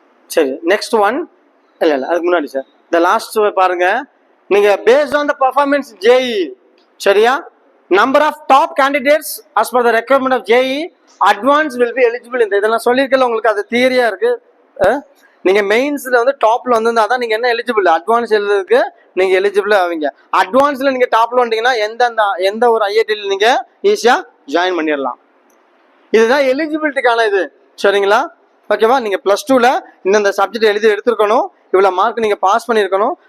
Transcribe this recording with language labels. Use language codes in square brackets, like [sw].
[ta] சரி, next one. இல்ல அதுக்கு முன்னாடி சார் இந்த லாஸ்ட் பாருங்க. நீங்க [en] Based on the performance JEE. [ta] சரியா? [en] Number of top candidates as per the requirement of JEE advance will be eligible. [ta] இதெல்லாம் சொல்லியிருக்கல உங்களுக்கு, அது தியரியா இருக்கு. நீங்க மெயின்ஸ்ல வந்து டாப்ல வந்திருந்தாதான் நீங்க என்ன எலிஜிபிள், அட்வான்ஸ் எழுதுறதுக்கு நீங்க எலிஜிபிள் ஆவீங்க. அட்வான்ஸ்ல நீங்க டாப்ல வந்தீங்கன்னா எந்த ஒரு IITல நீங்க ஈஸியா ஜாயின் பண்ணிடலாம். இதுதான் எலிஜிபிலிட்டிக்கான இது. சரிங்களா? ஓகேவா? நீங்க +2ல இந்த சப்ஜெக்ட் எழுதி எடுத்துருக்கணும், இவ்வளவு மார்க் நீங்க பாஸ் பண்ணிருக்கணும்.